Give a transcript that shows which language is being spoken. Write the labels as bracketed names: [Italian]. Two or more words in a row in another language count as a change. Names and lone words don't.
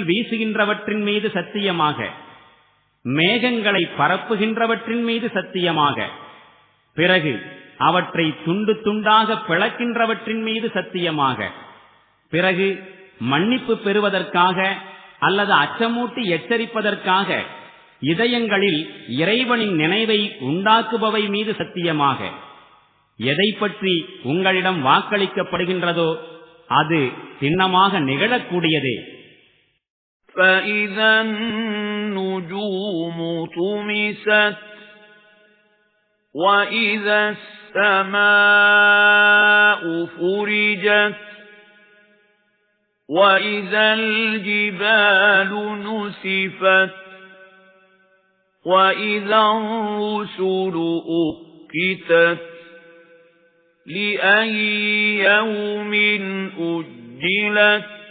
[Tamil] வீசுகின்றவற்றின் மீது சத்தியமாக, மேகங்களை பரப்புகின்றவற்றின் மீது சத்தியமாக, பிறகு அவற்றை துண்டு துண்டாக பிளக்கின்றவற்றின் மீது சத்தியமாக, பிறகு மன்னிப்பு பெறுவதற்காக அல்லது அச்சமூட்டி எச்சரிப்பதற்காக இதயங்களில் இறைவனின் நினைவை உண்டாக்குபவை மீது சத்தியமாக. எதை பற்றி உங்களிடம் வாக்களிக்கப்படுகின்றதோ அது சின்னமாக நிகழக்கூடியதே. [Arabic] فَإِذَا النُّجُومُ طُمِسَتْ وَإِذَا السَّمَاءُ فُرِجَتْ وَإِذَا الْجِبَالُ نُسِفَتْ وَإِذَا الرُّسُلُ أُقِّتَتْ لِأَيِّ يَوْمٍ أُجِّلَتْ